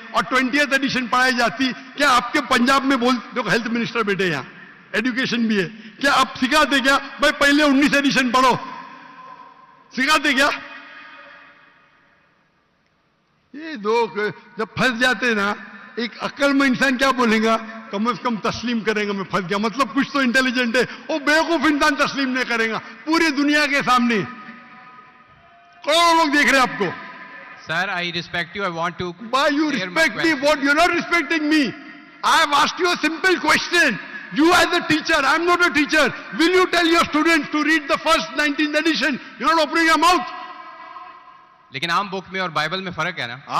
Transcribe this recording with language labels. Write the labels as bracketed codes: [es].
[ur] اور 20th edition پڑھائی جاتی, کیا آپ کے پنجاب میں دیکھو ہیلتھ منسٹر بیٹے یہاں, ایڈوکیشن بھی ہے, کیا آپ سکھاتے کیا بھائی پہلے 19 ایڈیشن پڑھو, سکھاتے کیا؟ یہ لوگ جب پھنس جاتے نا, ایک عقل میں انسان کیا بولے گا, کم از کم تسلیم کرے گا میں پھنس گیا, مطلب کچھ تو انٹیلیجنٹ ہے. وہ بیوقوف انسان تسلیم نہیں کرے گا پوری دنیا کے سامنے, کروڑوں لوگ دیکھ رہے ہیں آپ کو. [en] Sir, I respect you. I want to. Why you clear my respect me? question. What? You're not respecting me. I have asked you a simple question. You as a teacher, I'm not a teacher. Will you tell your students to read the first 19th edition? You're not opening your mouth. [ur] لیکن عام بک میں اور Bible میں فرق ہے نا.